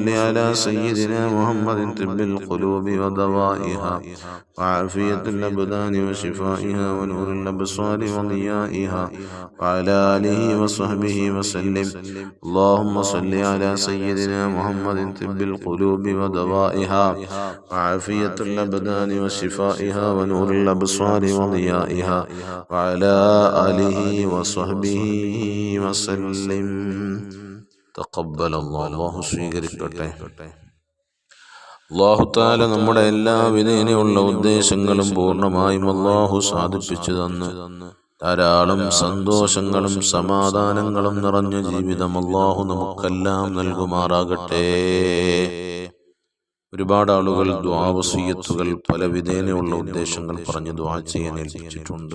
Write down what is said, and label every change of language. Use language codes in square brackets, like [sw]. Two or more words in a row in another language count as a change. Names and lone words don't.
[ar] على سيدنا محمد طب القلوب ودوائها وعافية الأبدان وشفائها ونور الأبصار وضيائها وعلى آله وصحبه وسلم اللهم صل على سيدنا محمد طب القلوب ودوائها وعافية الأبدان وشفائها ونور الأبصار وضيائها وعلى آله وصحبه وسلم تقبل الله [ml] സ്വീകരിക്കട്ടെ [ar] الله تعالى [ml] നമ്മുടെ എല്ലാവിധ ഇനിയുള്ള ഉദ്ദേശങ്ങളും പൂർണ്ണമായും അല്ലാഹു സാധിപ്പിച്ചു തന്ന് ധാരാളം സന്തോഷങ്ങളും സമാധാനങ്ങളും നിറഞ്ഞ ജീവിതം അല്ലാഹു നമുക്കെല്ലാം നൽകുമാറാകട്ടെ. ഒരുപാട് ആളുകൾ ദുആ വസിയത്തുകൾ പല വിധേനയുള്ള ഉദ്ദേശങ്ങൾ പറഞ്ഞ് ദുആ ചെയ്യാൻ ഏൽപ്പിച്ചിട്ടുണ്ട്.